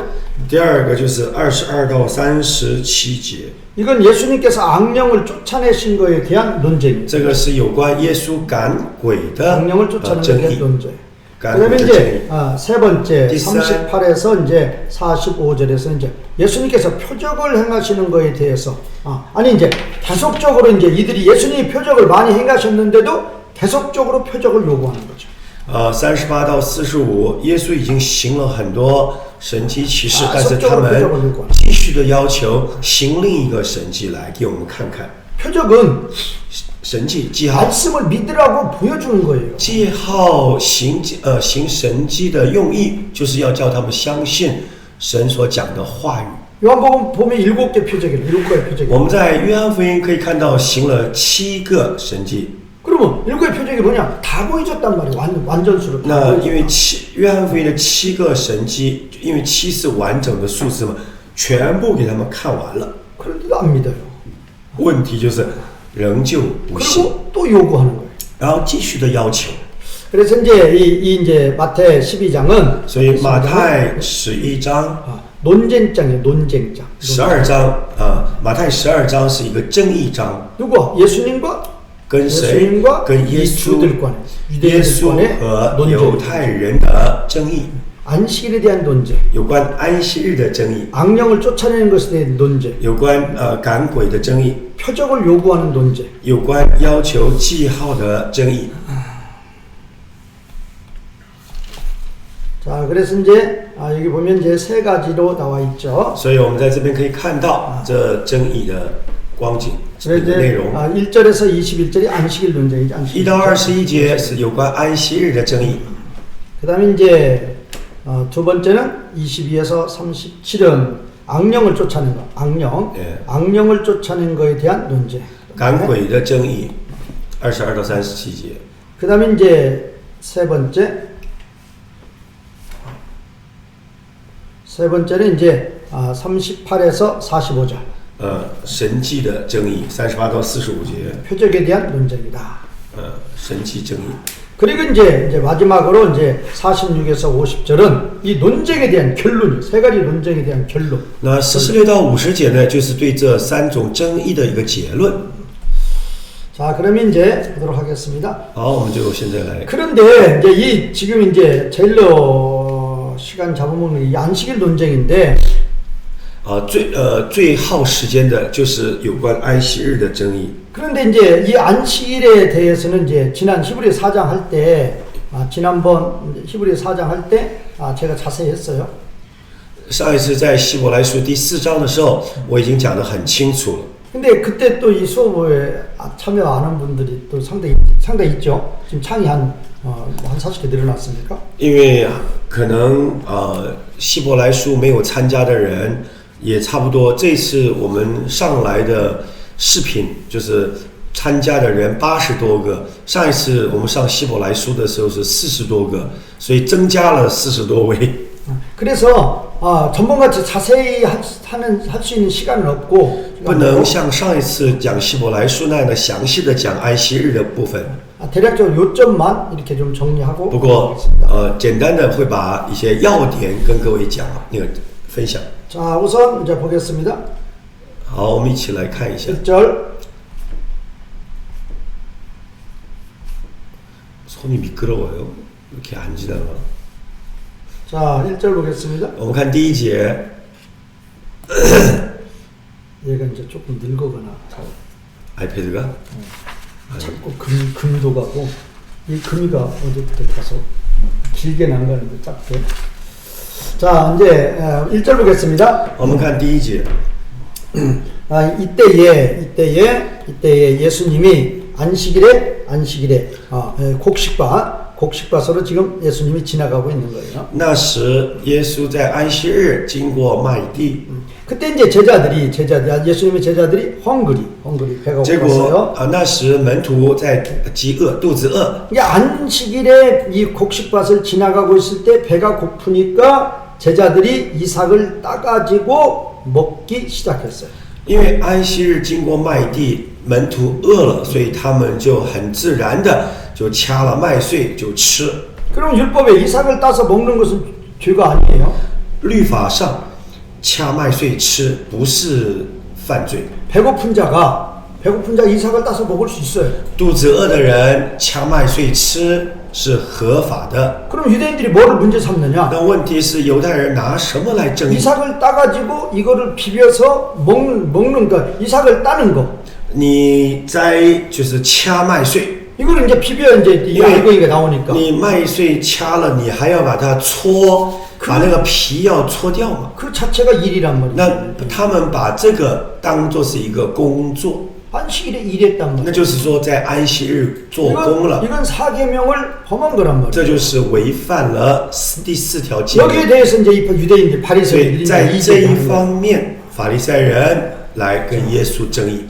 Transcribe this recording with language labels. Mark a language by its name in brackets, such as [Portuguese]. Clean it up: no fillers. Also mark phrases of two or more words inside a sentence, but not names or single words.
[Chinese] 第二个就是22到37节， [Korean] 이건 예수님께서 악령을 쫓아내신 거에 대한 논쟁입니다. [Chinese] 这个是有关耶稣赶鬼的 [Korean] 악령을 쫓아내는 거에 [Chinese] 争 [Korean] 대한 [Chinese] 议。 [Korean] 논쟁. [Chinese] 赶 [Korean] 그다음에 [Chinese] 鬼的争 [Korean] 이제 [Chinese] 议。 [Korean] 세 번째 디사- 38에서 이제 45절에서 이제 예수님께서 표적을 행하시는 거에 대해서 아니 이제 계속적으로 이제 이들이 예수님이 표적을 많이 행하셨는데도 계속적으로 표적을 요구하는 거죠. [Chinese] 38 到45，耶稣已经行了很多神迹奇事， 但是他 [Korean] 속적으로 [Chinese] 们 [Korean] 표적을 요구하는 [Chinese] 继续的要求行另一个神迹来给我们看看。 [Korean] 표적은 [Chinese] 神迹记号， [Korean] 말씀을 믿으라고 보여주는 거예요. [Chinese] 记号行神迹的用意，就是要叫他们相信神所讲的话语。 [Korean] 요한복음 보면 7개 표적이에요. 7개의 표적이. [Chinese] 我们在约翰福音可以看到行了7个神迹。 [Korean] 그러면 7개의 표적이 뭐냐? 다 보여줬단 말이에요. 완전수로. 다 [Chinese] 那因为 [Korean] 보여줬다. [Chinese] 约翰福音的7个神迹，因为7是完整的数字嘛，全部给他们看完了。 [Korean] 그런데도 안 믿어요. [Chinese] 问题就是仍旧不信， [Korean] 그리고 또 요구하는 거예요. [Chinese] 然后继续的要求。 [Korean] 그래서 이제 이제 마태 12장은 [Chinese] 所以马太11章、 [Korean] 논쟁장이에요. 논쟁장. [Chinese] 12 章马太12章是一个争议章， [Korean] 누구? 예수님과 [Chinese] 跟谁？ [Korean] 예수님과 [Chinese] 跟耶 [Korean] 이 [Chinese] 稣、 [Korean] 주들 간에 [Chinese] 耶 [Korean] 유대인들 [Chinese] 稣 [Korean] 간의 [Chinese] 和 [Korean] 논쟁. [Chinese] 犹太人的争议， [Korean] 안식일에 대한 논쟁. [Chinese] 有关安息日的争议， [Korean] 악령을 쫓아내는 것에 대한 논쟁. [Chinese] 有关赶鬼的争议， [Korean] 표적을 요구하는 논쟁. [Chinese] 有关要求记号的争议。 [Korean] 자, 그래서 이제 여기 보면 이제 세 가지로 나와 있죠. [Chinese] 所以我们在这边可以看到这争议的光景 [Korean] 그래서 [Chinese] 的内 [Korean] 이제 [Chinese] 容。 [Korean] 1절에서 21절이 안식일 논쟁이죠. [Chinese] 1 到21节是有关安息日的争议。 [Korean] 그다음에 이제 두 번째는 22에서 37은 악령을 쫓아낸 거. 악령. 예. 악령을 쫓아낸 거에 대한 논쟁. [Chinese] 赶鬼的争议，22到37节。 [Korean] 그다음에 이제 세 번째는 이제 38에서 45절. [Chinese] 神迹的争议，38到45节。 [Korean] 표적에 대한 논쟁이다. [Chinese] 神迹争议。 [Korean] 그리고 이제 마지막으로 이제 46에서 50절은 이 논쟁에 대한 결론이 세 가지 논쟁에 대한 결론. [Chinese] 那46到50节呢，就是对这3种争议的一个结论。 [Korean] 자, 그러면 이제 보도록 하겠습니다. [Chinese] 好，我们就现在来。 [Korean] 그런데 이제 지금 이제 제일로 시간 잡아먹는 이 안식일 논쟁인데 [Chinese] 最耗时间的就是有关安息日的争议。 [Korean] 그런데 이제 이 안식일에 대해서는 이제 지난 히브리 4장 할 때 지난번 히브리 4장 할 때 제가 자세히 했어요. [Chinese] 上一次在希伯来书第4章的时候，我已经讲得很清楚了。 [Korean] 근데 그때 또 이 수업에 참여 안 한 분들이 또 상당히 있죠. 지금 창이 한 40개 늘어났습니까? [Chinese] 因为可能希伯来书没有参加的人也差不多。这次我们上来的视频就是参加的人80多个，上一次我们上希伯来书的时候是40多个，所以增加了40多位。 [Korean] 그래서 전번같이 자세히 할 수 있는 시간은 없고 [Chinese] 不能像上一次讲希伯来书那样的详细的讲安息日的部分。 [Korean] 대략적으로 요점만 이렇게 좀 정리하고 [Chinese] 不过简单的会把一些要点跟各位讲那个分享。 [Korean] 자, 우선 이제 보겠습니다. [Chinese] 好，我们一起来看一下。 [Korean] 1절. 손이 미끄러워요. 이렇게 안 지나가. 자, 1절 보겠습니다. [Chinese] 我们看第一节。 [Korean] 얘가 이제 조금 늙어가나. 아이패드가? 자꾸 금도 가고 이 금이가 어제부터 가서 길게 난가는데 작게. 자, 이제 1절 보겠습니다. [Chinese] 我们看第一节。 [Korean] 이때에 예수님이 안식일에 곡식밭으로 지금 예수님이 지나가고 있는 거예요. [Chinese] 那时耶稣在安息日经过麦地。 [Korean] 그때 이제 예수님의 제자들이 헝그리 배가 [Chinese] 结 [Korean] 고팠어요. [Chinese] 果那时门徒在饥饿，肚子饿。 [Korean] 이게 안식일에 이 곡식밭을 지나가고 있을 때 배가 고프니까 제자들이 이삭을 따가지고 먹기 시작했어요. [Chinese] 因为安息日经过麦地，门徒饿了，所以他们就很自然的就掐了麦穗就吃。 [Korean] 그럼 율법에 이삭을 따서 먹는 것은 죄가 아니에요. [Chinese] 律法上掐麦穗吃不是犯罪， [Korean] 배고픈 자가 이삭을 따서 먹을 수 있어요. [Chinese] 肚子饿的人掐麦穗吃是合法的。 [Korean] 그럼 유대인들이 뭐를 문제 삼느냐? [Chinese] 那问题是犹太人拿什么来争议？ [Korean] 이삭을 따가지고 이거를 비벼서 먹는 거, 이삭을 따는 거. [Chinese] 你摘就是掐麦穗， [Korean] 이거를 이제 비벼 이제 이거 나오니까. [Chinese] 你麦穗掐了，你还要把它搓，把那个皮要搓掉嘛？ [Korean] 그 자체가 일이란 말이에요. [Chinese] 那他们把这个当做是一个工作， [Korean] 안식일에 일했단 [Chinese] 那 [Korean] 말이에요. [Chinese] 就是说在安息日做工了， [Korean] 이건 사계명을 범한 거란 말이에요. [Chinese] 这就是违反了第4条诫命。 [Korean] 여기에 대해서 이제 유대인들 [Chinese] 所以 [Korean] 바리새인들이 [Chinese] 在 [Korean] 이제 [Chinese] 这一 [Korean] 이제하는 거예요. [Chinese] 方面，法利赛人来跟耶稣争议。